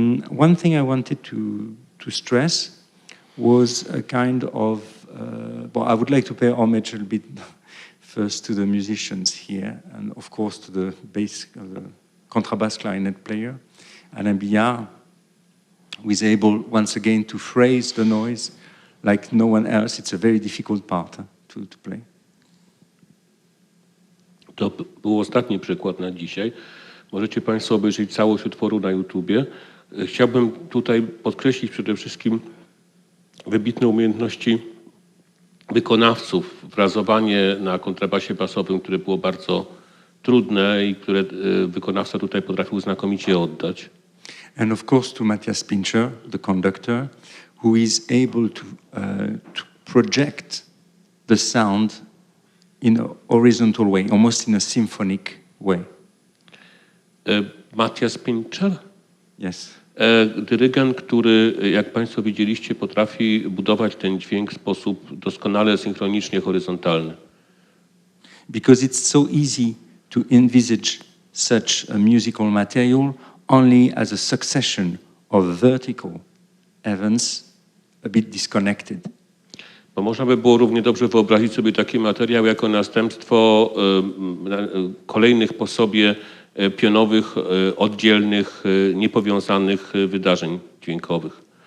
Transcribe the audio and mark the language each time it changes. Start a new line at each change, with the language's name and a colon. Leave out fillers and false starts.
English: One thing I wanted to stress was a kind of, well, I would like to pay homage a little bit first to the musicians here, and of course to the bass, the contrabass clarinet player, Alain Billard, who is able once again to phrase the noise like no one else. It's a very difficult part to play.
Polish: To był ostatni przykład na dzisiaj. Możecie Państwo obejrzeć całość utworu na YouTubie. Chciałbym tutaj podkreślić przede wszystkim wybitne umiejętności wykonawców. Frazowanie na kontrabasie basowym, które było bardzo trudne i które wykonawca tutaj potrafił znakomicie oddać.
English: And of course to Matthias Pincher, the conductor, who is able to project the sound in a horizontal way, almost in a symphonic way. Matthias Pincher? Yes.
Polish: Dyrygent, który, jak Państwo widzieliście, potrafi budować ten dźwięk w sposób doskonale synchronicznie horyzontalny.
English: Because it's so easy to envisage such a musical material only as a succession of vertical events a bit disconnected.
Polish: Bo można by było równie dobrze wyobrazić sobie taki materiał jako następstwo kolejnych po sobie pionowych, oddzielnych, niepowiązanych wydarzeń dźwiękowych.